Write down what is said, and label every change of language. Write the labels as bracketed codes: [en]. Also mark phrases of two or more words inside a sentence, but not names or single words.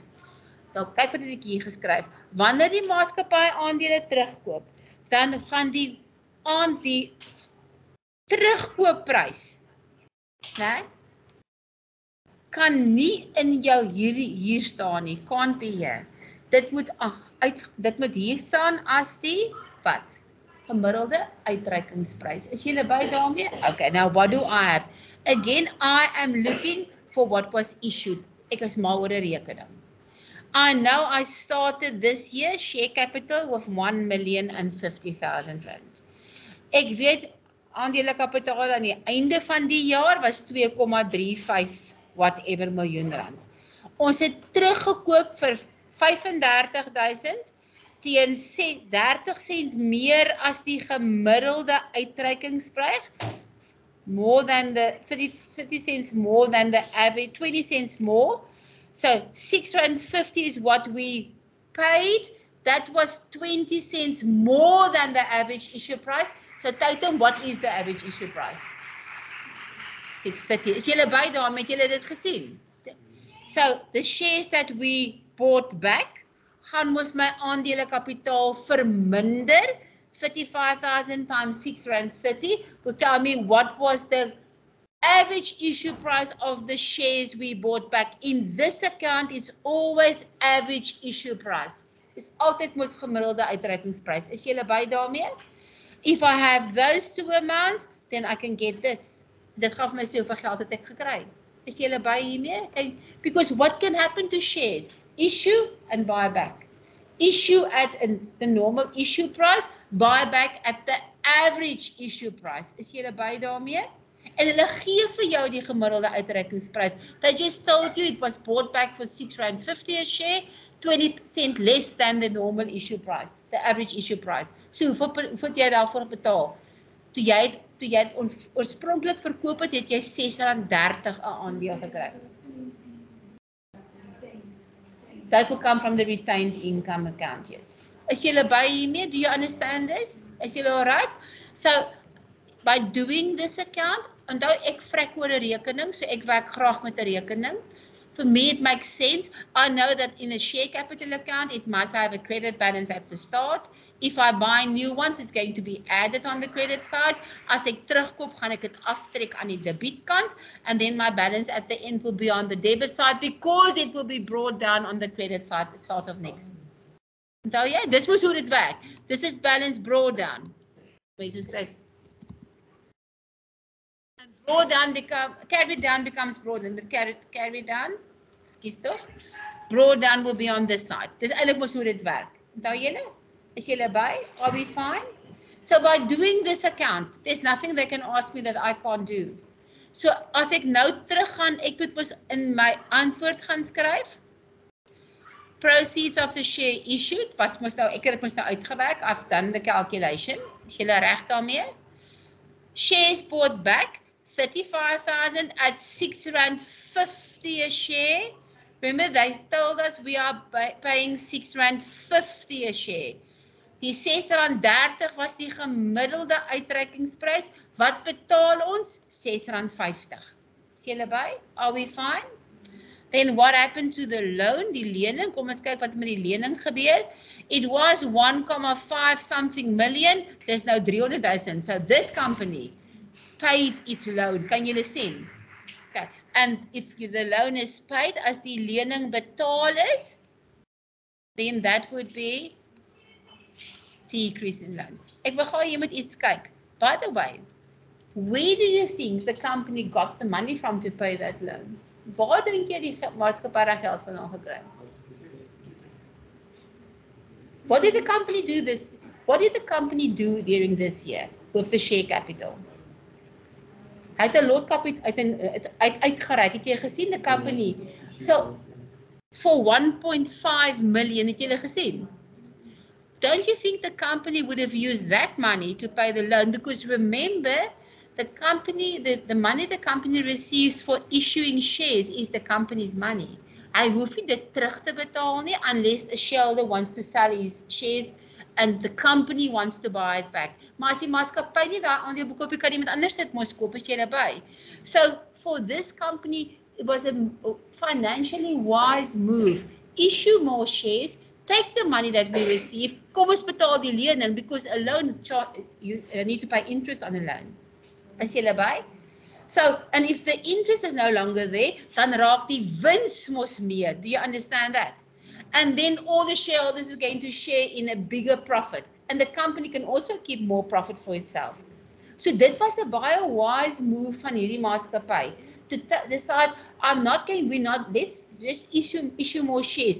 [af] Nou kyk wat het ek hier geskryf. Wanneer die maatskappy aandele terugkoop, dan gaan die terugkoopprys, né? Kan nie in jou hier staan nie, [en] can't be here. [af] Dit moet hier staan as die wat? Gemiddelde uitreikingsprys. Is julle by daarmee? [en] Okay, now what do I have? Again, I am looking for what was issued. [af] Ek is mal oor 'n rekening. [en] I know I started this year share capital with R1,050,000. [af] Ek weet aandele kapitaal aan die einde van die jaar was 2,35 whatever miljoen rand. Ons het teruggekoop vir 35,000 teen 30 sent meer as die gemiddelde uitreikingsprys. [en] More than the 30 cents more than the average, 20 cents more. So R6.50 is what we paid. That was 20 cents more than the average issue price. So Tatum, what is the average issue price? 6.30. [af] Is julle by daarmee, het julle dit gesien? [en] So the shares that we bought back, [af] gaan mos my aandele kapitaal verminder. [en] 35,000 times R6.30 will tell me what was the average issue price of the shares we bought back. In this account, it's always average issue price. [af] It's altyd mos gemiddelde uitreikingsprys. Is julle by daarmee? [en] If I have those two amounts, then I can get this. [af] Dit gaan vir my sê hoeveel geld het ek gekry. Is julle by hiermee? [en] Okay. Because what can happen to shares? Issue and buyback. Issue at the normal issue price, buyback at the average issue price. [af] Is julle by daarmee? En hulle gee vir jou die gemiddelde uitreikingsprys. [en] They just told you it was bought back for R6.50 a share, 20% less than the normal issue price, the average issue price. [af] So hoeveel jy daarvoor betaal? Toe jy het oorspronklik verkoop het jy R6.30 'n aandeel gekry. [en] That will come from the retained income account, yes. [af] Is julle by hiermee? [en] Do you understand this? [af] Is julle [en] alright? So, by doing this account, [af] onthou ek vrek oor 'n rekening, so ek werk graag met 'n rekening. [en] For me, it makes sense. I know that in a share capital account, it must have a credit balance at the start. If I buy new ones, it's going to be added on the credit side. [af] As ek terugkoop, gaan ek dit aftrek aan die debietkant, [en] and then my balance at the end will be on the debit side because it will be brought down on the credit side at the start of next. [af] Onthou jy, dis mos hoe dit werk. [en] This is balance brought down. And carried down becomes brought down. Carried down, excuse toch? Brought down will be on this side. [af] Dis eintlik mos hoe dit werk. Onthou julle? Is julle by? [en] Are we fine? So by doing this account, there's nothing they can ask me that I can't do. [af] So as ek nou terug gaan, ek moet mos in my antwoord gaan skryf. [en] Proceeds of the share issued, [af] was mos nou, ek het dit mos nou uitgewerk, [en] I've done the calculation. [af] Is julle reg daarmee? [en] Shares bought back, 35,000 at R6.50 a share. Remember, they told us we are paying R6.50 a share. [af] Die R6.30 was die gemiddelde uitreikingsprys. Wat betaal ons? R6.50. Is julle by? [en] Are we fine? Then what happened to the loan, [af] die lening? Kom ons kyk wat met die lening gebeur. [en] It was 1.5 something million. There's now 300,000. So this company paid its loan. [af] Kan julle sien? [en] Okay. And if the loan is paid, [af] as die lening betaal is, [en] then that would be decrease in loan. [af] Ek wil gou jy moet iets kyk. [en] By the way, where do you think the company got the money from to pay that loan? [af] Waar dink jy die maatskappy daai geld vandaan gekry? [en] What did the company do this? What did the company do during this year with the share capital? [af] Hy het 'n lot uitgereik. Het jy gesien die company? [en] So for 1.5 million, [af] het jy gesien? [en] Don't you think the company would have used that money to pay the loan? Because remember, the company, the money the company receives for issuing shares is the company's money. [af] Hy hoef nie dit terug te betaal nie [en] unless a shareholder wants to sell his shares and the company wants to buy it back. [af] Maar as die maatskappy nie daai aandeel bekoop, kan iemand anders dit mos koop as jy daarbey. [en] So for this company, it was a financially wise move. Issue more shares, take the money that we receive, [af] kom ons betaal die lening [en] because a loan you need to pay interest on a loan. [af] Is jy by? [en] So, and if the interest is no longer there, [af] dan raak die wins mos meer. [en] Do you understand that? And then all the shareholders is going to share in a bigger profit. And the company can also keep more profit for itself. [af] So dit was 'n baie [en] wise move [af] van hierdie maatskappy [en] to decide, let's just issue more shares.